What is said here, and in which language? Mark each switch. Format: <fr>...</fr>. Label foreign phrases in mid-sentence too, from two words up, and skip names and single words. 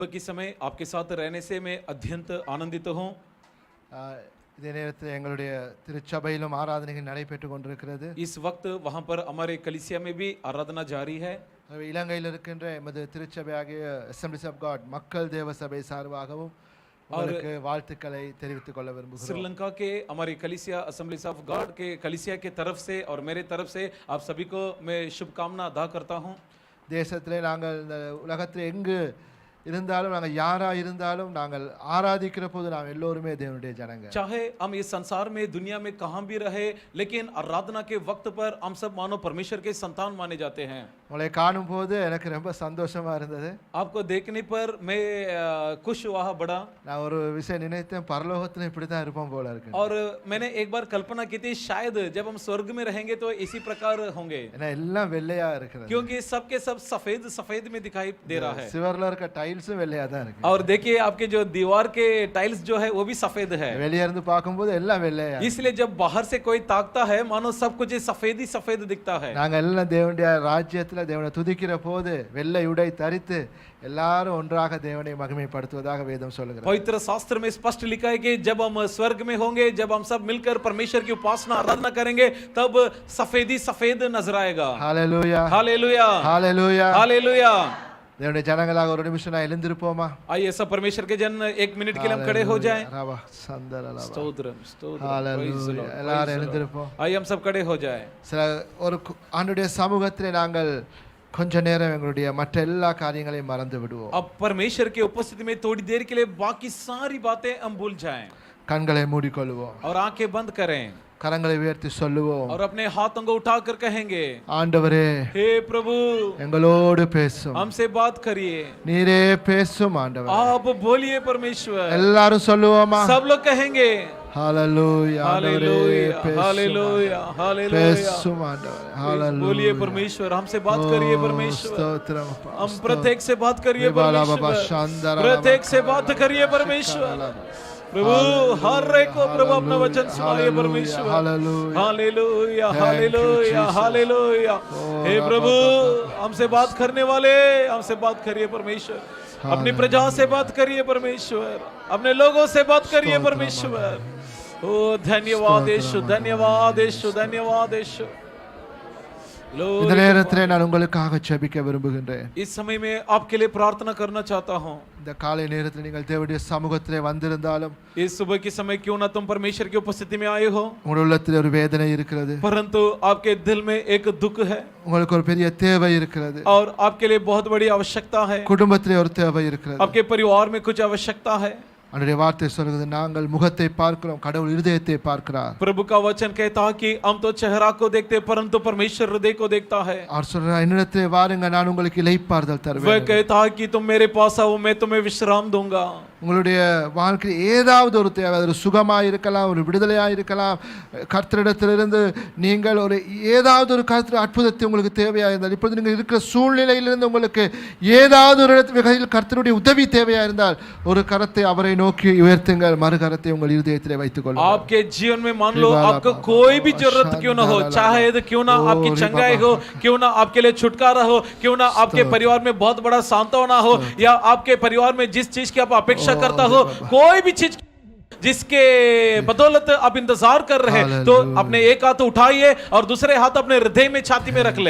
<hi>के समय आपके साथ रहने से मैं अत्यंत आनंदित हूँ।</hi> <ta>இதே நேரத்தில் எங்களுடைய திருச்சபையிலும் ஆராதனைகள் நடைபெற்று கொண்டிருக்கிறது.</ta> <hi>इस वक्त वहाँ पर हमारे कलीसिया में भी आराधना जारी है.</hi> <ta>இலங்கையில் இருக்கின்ற எமது திருச்சபையாகிய அசெம்பிளிஸ் ஆஃப் காட் மக்கள் தேவ சபை சார்பாகவும் உங்களுக்கு வாழ்த்துக்களை தெரிவித்துக் கொள்ள விரும்புகிறோம்.</ta> <hi>श्रीलंका के हमारी कलीसिया असेंबलीज ऑफ गॉड के कलीसिया के तरफ से और मेरे तरफ से आप सभी को मैं शुभकामना अदा करता हूँ.</hi> <ta>தேசத்திலே நாங்கள் இந்த உலகத்தில் எங்கு இருந்தாலும் நாங்கள் யாரா இருந்தாலும் நாங்கள் ஆராதிக்கிற போது நாம் எல்லோருமே தேவனுடைய ஜனங்க.</ta> <hi>चाहे हम इस संसार में दुनिया में कहाँ भी रहे, लेकिन आराधना के वक्त पर हम सब मानो परमेश्वर के संतान माने जाते हैं.</hi> <ta>உங்களை காணும் போது எனக்கு ரொம்ப சந்தோஷமா இருந்தது.</ta> <hi>आपको देखने पर मैं खुश हुआ बड़ा.</hi> <ta>நான் ஒரு விஷயம் நினைத்தேன், பரலோகத்துல இப்படி தான் இருப்போம் போல இருக்கு.</ta> <hi>और मैंने एक बार कल्पना की थी शायद जब हम स्वर्ग में रहेंगे तो इसी प्रकार होंगे,</hi> <ta>ஏன்னா எல்லாம் வெள்ளையா இருக்குது.</ta> <hi>क्योंकि सबके सब सफेद सफेद में दिखाई दे रहा है.</hi> <ta>சிவர்ல இருக்க டைல்ஸும் வெள்ளையா தான் இருக்கு.</ta> <hi>और देखिए आपके जो दीवार के टाइल्स जो है वो भी सफेद है.</hi> <ta>வெளிய இருந்து பாக்கும்போது எல்லாம் வெள்ளையா.</ta> <hi>इसलिए जब बाहर से कोई ताकता है मानो सब कुछ सफेद ही सफेद दिखता है.</hi> <ta>நாங்க எல்லாம் தேவனுடைய ராஜ்யத்துல தேவனை துதிக்கிற போது வெள்ளை உடை தரித்து எல்லாரும் ஒன்றாக தேவனை மகிமைப்படுத்துவதாக வேதம் சொல்லுகிறது.</ta> <hi>पवित्र शास्त्र में स्पष्ट लिखा है कि जब हम स्वर्ग में होंगे, जब हम सब मिलकर परमेश्वर की उपासना आराधना करेंगे, तब सफेदी सफेद नजर आएगा. हालेलुया हालेलुया हालेलुया हालेलुया.</hi> <ta>தேவனுடைய ஜனங்களாக ஒரு நிமிஷம் நான் எழுந்திருப்போமா?</ta> <hi>आइए सब परमेश्वर के जन एक मिनट के लिए हम खड़े हो जाएं. स्तोत्रम स्तोत्रम. हालेलुया.</hi> <ta>எல்லாரும் எழுந்திருப்போம்.</ta> <hi>आइए हम सब खड़े हो जाएं.</hi> <ta>சில ஒரு ஆண்டுடைய சமூகத்திலே நாங்கள் கொஞ்ச நேரம் எங்களுடைய மற்ற எல்லா காரியங்களையும் மறந்து விடுவோம்.</ta> <hi>अब परमेश्वर के उपस्थिति में थोड़ी देर के लिए बाकी सारी बातें हम भूल जाएं</hi> <ta>கண்களை மூடிக்கொள்வோம்</ta> <hi>और आंखें बंद करें</hi> <ta>கரங்களை உயர்த்தி சொல்லுவோம்</ta> <hi>और अपने हाथों को उठाकर कहेंगे,</hi> <ta>ஆண்டவரே</ta> <hi>हे प्रभु</hi> <ta>எங்களோடு பேசும்,</ta> <hi>हमसे बात करिए.</hi> <ta>நீரே பேசும் ஆண்டவரே.</ta> <hi>आप बोलिए परमेश्वर.</hi> <ta>எல்லாரும் சொல்லுவோமா?</ta> <hi>सब लोग कहेंगे हालेलुया हालेलुया हालेलुया हालेलुया.</hi> <ta>பேசும் ஆண்டவரே.</ta> <hi>हालेलुया. बोलिए परमेश्वर, हमसे बात करिए परमेश्वर. स्तोत्रम. हम प्रत्येक से बात करिए परमेश्वर. प्रत्येक से बात करिए परमेश्वर. प्रभु हर एक को प्रभु अपना वचन सुनाइए परमेश्वर. हालेलुया हालेलुया हालेलुया. हे प्रभु हमसे बात करने वाले, हमसे बात करिए परमेश्वर. अपनी प्रजा से बात करिए परमेश्वर. अपने लोगों से बात करिए परमेश्वर. ओ धन्यवाद यीशु, धन्यवाद यीशु, धन्यवाद यीशु.</hi> <ta>இந்த நேரத்திலே நான் உங்களுக்காக ஜெபிக்க விரும்புகின்றேன்.</ta> <hi>इस समय में आपके लिए प्रार्थना करना चाहता हूँ.</hi> <ta>இந்த காலை நேரத்தில் நீங்கள் தேவனுடைய சமூகத்திலே வந்திருந்தாலும்,</ta> <hi>इस सुबह के समय क्यों ना तुम परमेश्वर की उपस्थिति में आए हो,</hi> <ta>உங்கள் உள்ளத்தில் ஒரு வேதனை இருக்கிறது,</ta> <hi>परंतु आपके दिल में एक दुख है</hi> <ta>உங்களுக்கு ஒரு பெரிய தேவை இருக்கிறது,</ta> <hi>और आपके लिए बहुत बड़ी आवश्यकता है.</hi> <ta>குடும்பத்திலே ஒரு தேவை இருக்கிறது,</ta> <hi>आपके परिवार में कुछ आवश्यकता है.</hi> <ta>அவருடைய வார்த்தை சொல்கிறது, நாங்கள் முகத்தை பார்க்கிறோம், கடவுள் இருதயத்தை பார்க்கிறார்.</ta> <hi>प्रभु का वचन कहता है कि हम तो चेहरा को देखते हैं परंतु परमेश्वर हृदय को देखता है.</hi> <ta>அவர் சொல்றார், என்னிடத்திலே வாருங்க, நான் உங்களுக்கு இளைப்பாறுதல்</ta> <hi>वह</hi> <ta>தருவேன்.</ta> <hi>कहता है कि तुम मेरे पास आओ, मैं तुम्हें विश्राम दूंगा.</hi> <ta>உங்களுடைய வாழ்க்கையில் ஏதாவது ஒரு தேவை, அது ஒரு சுகமாக இருக்கலாம், ஒரு விடுதலையாக இருக்கலாம், கர்த்தரிடத்திலிருந்து நீங்கள் ஒரு ஏதாவது ஒரு கர்த்தர் அற்புதத்தை உங்களுக்கு தேவையாக இருந்தால், இப்பொழுது நீங்கள் இருக்கிற சூழ்நிலையிலிருந்து உங்களுக்கு ஏதாவது ஒரு வகையில் கர்த்தருடைய உதவி தேவையாக இருந்தால், ஒரு கரத்தை அவரை நோக்கி உயர்த்துங்கள், மறு கரத்தை உங்கள் இருதயத்திலே வைத்துக் கொள்ளுங்கள்.</ta> <hi>आपके जीवन में मान लो आपको कोई भी जरूरत क्यों ना हो, चाहे क्यों ना आपकी चंगाई हो, क्यों ना आपके लिए छुटकारा हो, क्यों ना आपके परिवार में बहुत बड़ा सांत्वना हो, या आपके परिवार में जिस चीज की आप अपेक्षा करता हो, कोई भी चीज जिसके बदौलत आप इंतजार कर रहे हैं, तो अपने एक हाथ उठाइए और दूसरे हाथ अपने हृदय में छाती में रख लें.</hi>